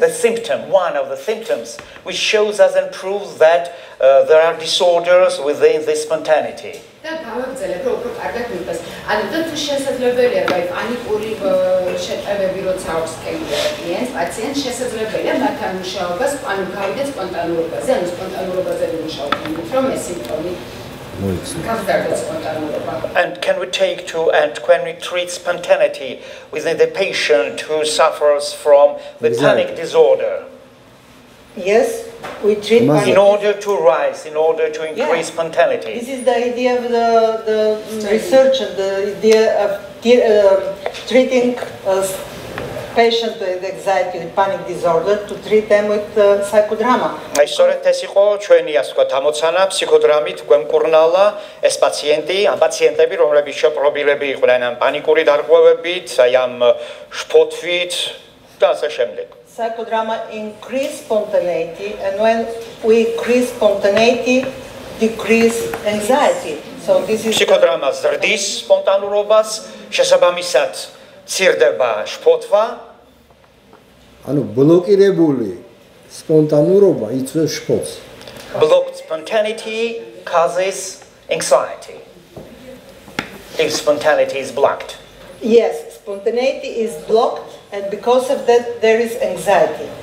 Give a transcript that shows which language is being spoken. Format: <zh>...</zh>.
<en>the symptom, one of the symptoms, which shows us and proves that there are disorders within this spontaneity?</en> <ka>და გავაგრძელებ, რომ უფრო კარგად მიყოს. ანუ და თუ შესაძლებელია, აი პანიკური შეტევები როცა აქვს klients, პაციენტს შესაძლებელია მათთან მუშაობას, ანუ გავიდეთ სპონტანურობაზე, ანუ სპონტანურობაზე მუშაობენ, რომ ეს სიმპტომი გავზარდოს სპონტანურობა.</ka> <en>And can we treat spontaneity within the patient who suffers from the panic disorder? Yes, we treat panic. In order to rise, in order to increase spontaneity. This is the idea of the research and the idea of treating a patient with anxiety, with panic disorder, to treat them with psychodrama.</en> <ka>აი სწორედ ეს იყო ჩვენი ასე ვთქვათ ამოცანა ფსიქოდრამით გვემკურნალა ეს პაციენტი, ამ პაციენტები, რომლებიც შეპრობილები იყვნენ ამ პანიკური დარღვევებით, აი ამ შფოთვით და ასე შემდეგ.</ka> <en>Psychodrama increase spontaneity, and when we increase spontaneity, decrease anxiety. So this is</en> <ka>ფსიქოდრამა ზრდის სპონტანურობას, შესაბამისად ცირდება შფოთვა. ანუ ბლოკირებული სპონტანურობა იწვევს შფოთს.</ka> <en>Blocked spontaneity causes anxiety. If spontaneity is blocked. Yes, spontaneity is blocked, and because of that, there is anxiety.</en>